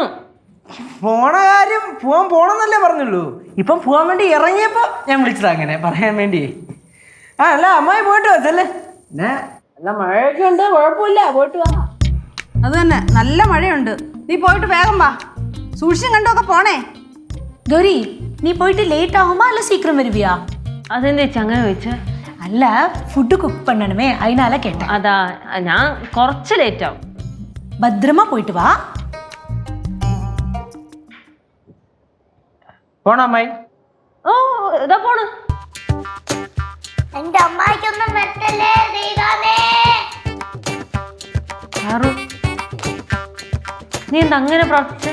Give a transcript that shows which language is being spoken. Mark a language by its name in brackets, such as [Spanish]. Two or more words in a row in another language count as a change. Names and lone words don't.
[Malayalam] പോണ കാര്യം പോണെന്നല്ലേ പറഞ്ഞുള്ളൂ. ഇപ്പം പോവാൻ വേണ്ടി ഇറങ്ങിയപ്പോ ഞാൻ വിളിച്ചതാ അങ്ങനെ പറയാൻ വേണ്ടി. അല്ല അമ്മായി പോയിട്ട് വെച്ചല്ലേ. പിന്നെ നല്ല മഴയൊക്കെ ഉണ്ട്, കുഴപ്പമില്ല, പോയിട്ട് വാ. അത് തന്നെ, നല്ല മഴയുണ്ട്. നീ പോയിട്ട് വേഗം വാ, സൂക്ഷിച്ചും കണ്ടൊക്കെ പോണേ. [Tamil] கௌரி நீ போயிட்டு லேட் ஆகுமா இல்ல சீக்கிரம் வருவியா? [Malayalam] അതെന്താ ചേച്ചി അങ്ങനെ ചോദിച്ചേ? [Tamil] அல்ல [English] food cook [Tamil] பண்ணணுமே அதனால கேட்டேன். [Malayalam] അതാ ഞാൻ കുറച്ച് ലേറ്റ് ആവും. [Tamil] பத்திரமா போயிட்டு வா. [Malayalam] പോണ അമ്മായി. ഓ ഇതാ പോണ്. എന്റെ അമ്മായിക്കൊന്നും പറ്റല്ലേ ദൈവമേ. നീ എന്താ അങ്ങനെ പ്രാർത്ഥിച്ചേ?